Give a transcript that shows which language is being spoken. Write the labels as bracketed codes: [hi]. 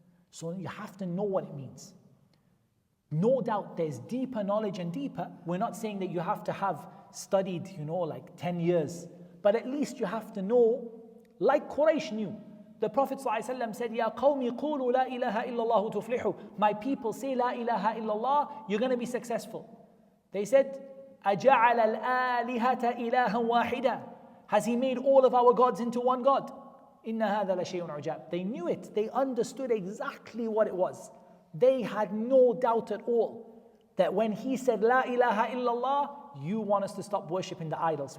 [en] So you have to know what it means. No doubt there's deeper knowledge and deeper. We're not saying that you have to have studied, 10 years. But at least you have to know, like Quraysh knew. The Prophet ﷺ said, [ar] Ya qawmi qulu la ilaha illallah tuflihu. [en] My people say la ilaha illallah, you're going to be successful. They said, [ar] أَجَعَلَ الْآلِهَةَ إِلَهًا وَاحِدًا. [en] Has he made all of our gods into one God? [ar] Inna hadha la shay'un ujab. [en] They knew it. They understood exactly what it was. They had no doubt at all that when he said La ilaha illallah, you want us to stop worshipping the idols.